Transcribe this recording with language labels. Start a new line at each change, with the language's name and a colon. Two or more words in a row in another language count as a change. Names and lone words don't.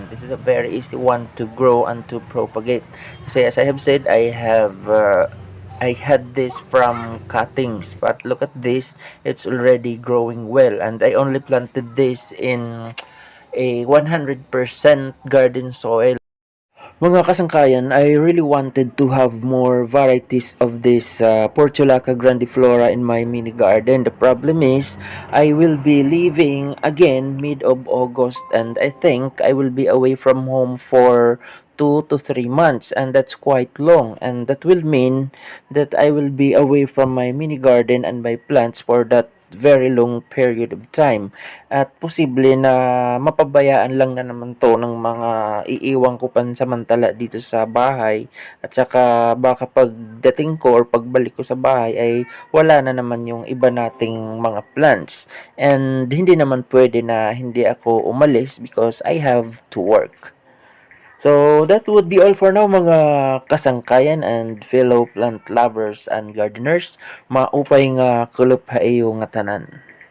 English: This is a very easy one to grow and to propagate. Kasi as I have said, I had this from cuttings, but look at this, it's already growing well, and I only planted this in a 100% garden soil.
Waray: Mga kasangkayan,
English: I really wanted to have more varieties of this Portulaca grandiflora in my mini garden. The problem is, I will be leaving again mid of August, and I think I will be away from home for 2 to 3 months, and that's quite long, and that will mean that I will be away from my mini garden and my plants for that very long period of time,
Filipino: at posible na mapabayaan lang na naman to ng mga iiwang ko pansamantala dito sa bahay, at saka baka pagdating ko or pagbalik ko sa bahay ay wala na naman yung iba nating mga plants, and hindi naman pwede na hindi ako umalis
English: because I have to work. So that would be all for now
Waray: mga kasangkayan
English: and fellow plant lovers and gardeners.
Waray: Maupay nga kulop haiyo nga tanan.